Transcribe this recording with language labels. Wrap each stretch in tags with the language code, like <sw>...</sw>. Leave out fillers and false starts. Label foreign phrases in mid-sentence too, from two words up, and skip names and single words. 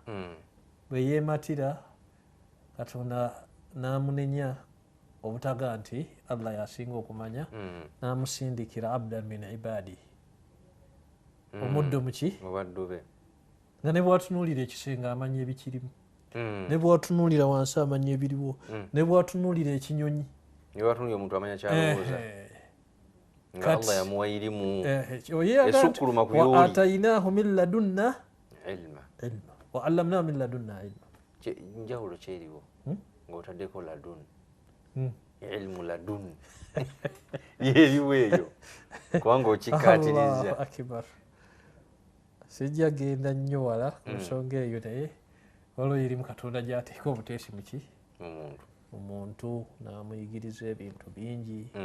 <lg>Bwe yeematira Katonda n'amunenya obutaga nti Allah yasinga okumanya, n'amusindikira</lg> <ar>عبدا من عبادي,</ar> <lg>omuddo muki mubaddu be, nga ne bwatunuulira ekisenge amanya ebikirimu, ne bwatunuulira wansi amanya ebiriwo, ne bwatunuulira ekinyonyi, ne bwatunuulira omuntu amanya kyalowooza. Nga Allah yamuwa irimu esukkuluma ku yooli.</lg> <ar>وآتيناه من لدنا ilma وعلمناه من لدنا علما.</ar> <lg>Njawulo kyeriwo ng'otaddeko</lg> <ar>لدن علم لدن</ar> <lg>yeriwo eyo kubanga okikkaatiriza.</lg> <ar>الله أكبر.</ar> <lg>Sijja genda nnyo wala ku nsonga eyo, naye waliwo irimu Katonda gy'ateeka obuteesi muki mu muntu n'amuyigiriza ebintu bingi.</lg>